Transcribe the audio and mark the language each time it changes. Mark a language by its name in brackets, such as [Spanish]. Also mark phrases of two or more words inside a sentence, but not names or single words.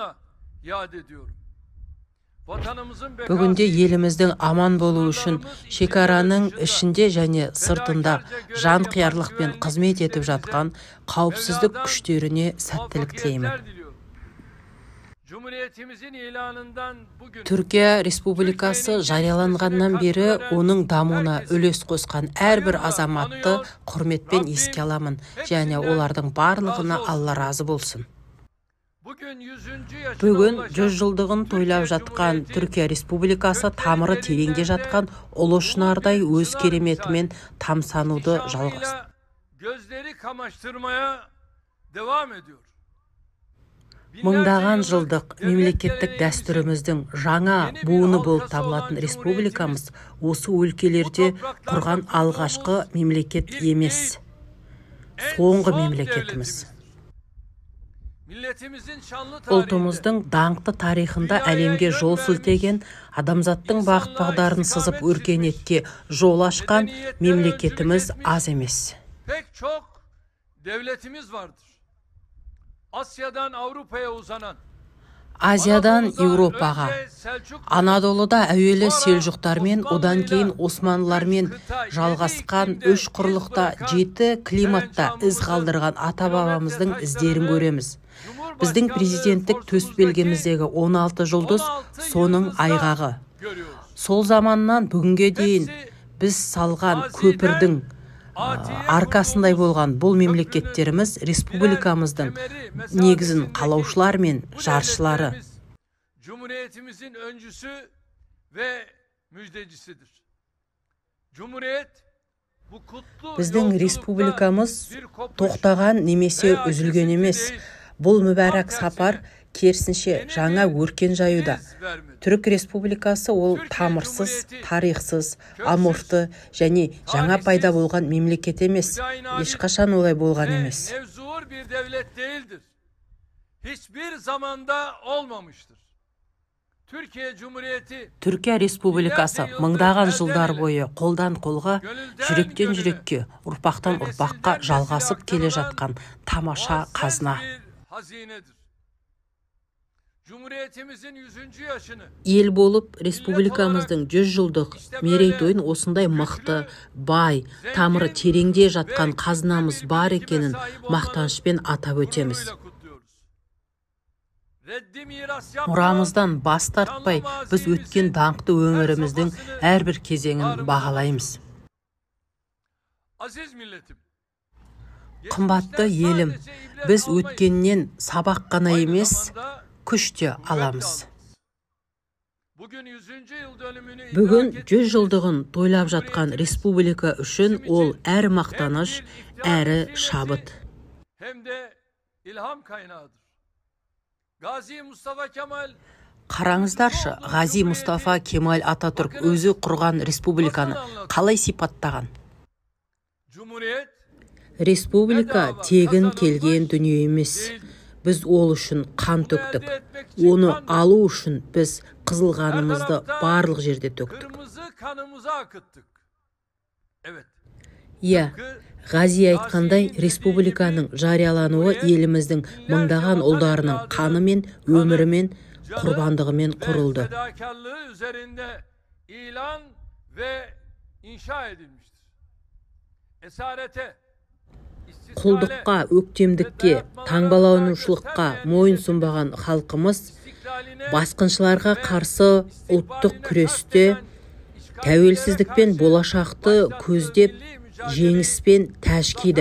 [Kazakh] Бүгінде еліміздің аман болу үшін шекараның ішінде және сыртында жан қиярлықпен қызмет етіп жатқан қауіпсіздік күштеріне сәттілік тілеймін. [Turkish] Cumhuriyetimizin ilanından bugün [Kazakh] Түркия Республикасы жарияланғаннан бері оның дамуына үлес қосқан әрбір азаматты құрметпен еске аламын, және олардың барлығына Алла разы болсын. Бүгін 100 жылдығын тойлап жатқан Түркия Республикасы тамыры тереңде жатқан ұлы шынардай өз кереметімен тамсануды жалғасты. [Turkish] Gözleri kamaştırmaya devam ediyor. [Kazakh] Мыңдаған жылдық мемлекеттік дәстүріміздің жаңа буыны болып табылатын республикамыз осы өлкелерде құрған алғашқы мемлекет емес, соңғы мемлекетіміз. Ұлтымыздың даңқты тарихында әлемге жол сілтеген, адамзаттың бағыт бағдарын сызып өркениетке жол ашқан мемлекетіміз аз емес. [Turkish] Pek çok devletimiz vardır. Asya'dan Avrupa'ya uzanan, [Kazakh] Азиядан Еуропаға, Анадолыда әуелі селжұқтармен, одан кейін Османлылармен жалғасқан үш құрлықта, 7 климатта із қалдырған ата-бабамыздың іздерін көреміз. Біздің президенттік төсбелгіміздегі 16 жұлдыз соның айғағы. Сол заманнан бүгінге дейін біз салған көпірдің арқасындай болған бұл мемлекеттеріміз республикамыздың негізін қалаушылар мен жаршылары. [Turkish] Cumhuriyetimizin öncüsü ve müjdecisidir. Cumhuriyet bu kutlu [Kazakh] Біздің республикамыз тоқтаған немесе үзілген емес. Бұл мүбәрәк сапар керісінше жаңа өркен жаюда. Түрік республикасы ол тамырсыз, тарихсыз, аморфты және жаңа пайда болған мемлекет емес. Ешқашан олай болған емес. [Turkish] Mevzuur bir devlet değildir. Hiçbir zamanda olmamıştır. Türkiye Cumhuriyeti [Kazakh] Түркия республикасы мыңдаған жылдар бойы қолдан қолға, жүректен жүрекке, ұрпақтан ұрпаққа жалғасып келе жатқан тамаша қазына. [Turkish] hazinedir. Cumhuriyetimizin 100. yaşını [Kazakh] Ел болып, республикамыздың 100 жылдық мерейтойын осындай мықты, бай, тамыры тереңде жатқан қазынамыз бар екенін мақтанышпен атап өтеміз. Мұрамыздан бас тартпай, біз өткен даңқты өміріміздің әрбір кезеңін бағалаймыз. [Turkish] Aziz milletim, [Kazakh] Қымбатты елім, біз өткеннен сабақ қана емес, күш те аламыз. Бүгін 100 жылдығын тойлап жатқан республика үшін ол әрі мақтаныш, әрі шабыт. [Turkish] hem de ilham kaynağıdır. Gazi Mustafa Kemal [Kazakh] Қараңыздаршы, Ғази Мұстафа Кемал Ататүрк өзі құрған республиканы қалай сипаттаған? Cumhuriyet Республика тегін келген дүние емес. Біз ол үшін қан төктік. Оны алу үшін біз қызыл қанымызды барлық жерде төктік. [Turkish] kırmızı kanımıza akıttık. Evet. [Kazakh] Иә, Ғази айтқандай, республиканың жариялануы еліміздің мыңдаған ұлдарының қаны мен өмірімен, құрбандығымен құрылды. [Turkish] Fedakarlığı üzerinde ilan ve inşa edilmiştir. Esarete, [Kazakh] Құлдыққа, өктемдікке, таңбаланушылыққа мойын сұнбаған халқымыз басқыншыларға қарсы ұлттық күресте тәуелсіздікпен болашақты көздеп жеңіспен тәж киді.